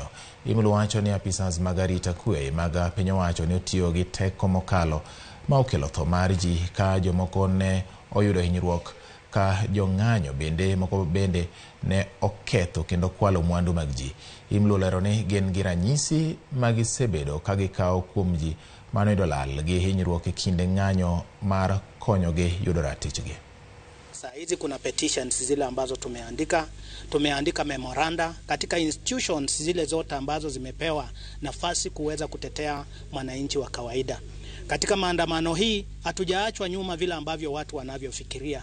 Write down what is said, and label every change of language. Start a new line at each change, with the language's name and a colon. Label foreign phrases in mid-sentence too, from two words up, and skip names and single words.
Luo (Kenya and Tanzania): Imlu wacho ni apisas mag arita kwe mag piny owacho ne otiyo gi teko mokalo ma okelo tho mar ji ka jomoko ne oyudo hinyruok ka jong'anyo moko bende ne oketho kendo kwalo mwandu mag ji. Imlu lero ni gin gi ranyisi magisebedo ka gikawo kuom ji mane oyudo lal gi hinyruok e kinde ng'anyo mar konyogi yudo ratichgi.
Swahili: Sasa hizi kuna petitions zile ambazo tumeandika memoranda katika institutions zile zote ambazo zimepewa nafasi kuweza kutetea mwananchi wa kawaida. Katika maandamano hii hatujaachwa nyuma vile ambavyo watu wanavyofikiria.